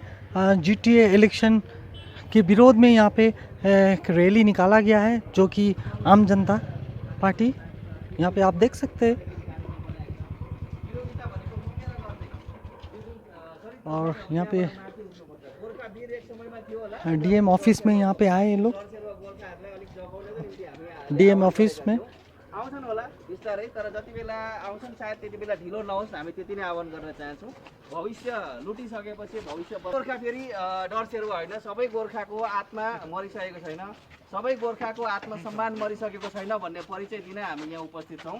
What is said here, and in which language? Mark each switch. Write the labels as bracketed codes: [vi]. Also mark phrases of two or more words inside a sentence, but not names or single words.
[en] GTA election [hi] के विरोध में यहाँ पे एक रैली निकाला गया है, जो कि आम जनता पार्टी, यहाँ पे आप देख सकते हैं। और यहाँ पे [en] DM office [hi] में यहाँ पे आए ये लोग, [en] DM office [hi] में। [ne] आउँछन् होला बिस्तारै, तर जति बेला आउँछन् सायद त्यति बेला ढिलो नहोस्, हामी त्यति नै आह्वान गर्न चाहन्छौँ। भविष्य लुटिसकेपछि भविष्य गोर्खा फेरि डरसेरो होइन, सबै गोर्खाको आत्मा मरिसकेको छैन, सबै गोर्खाको आत्मसम्मान मरिसकेको छैन भन्ने परिचय दिन हामी यहाँ उपस्थित छौँ।